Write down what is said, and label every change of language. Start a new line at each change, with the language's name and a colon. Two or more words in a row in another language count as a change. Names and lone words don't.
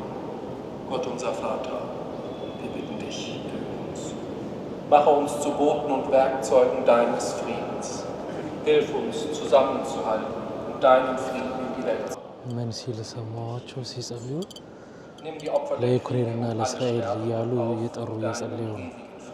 German: Gott unser Vater, wir bitten dich, hilf uns. Mache uns zu Boten und Werkzeugen deines Friedens. Hilf uns, zusammenzuhalten und deinen Frieden in die Welt zu bringen.
Amharic: ምን ሲል ሰማኋቸው ሲጸልዩ
German: Nimm die Opfer der
Amharic: ለዩክሬንና
German: Kriege und
Amharic: ለእስራኤል
German: alle
Amharic: እያሉ
German: Sterben auf
Amharic: እየጠሩ
German: deinen
Amharic: እየጸለዩ ነው።
German: ewigen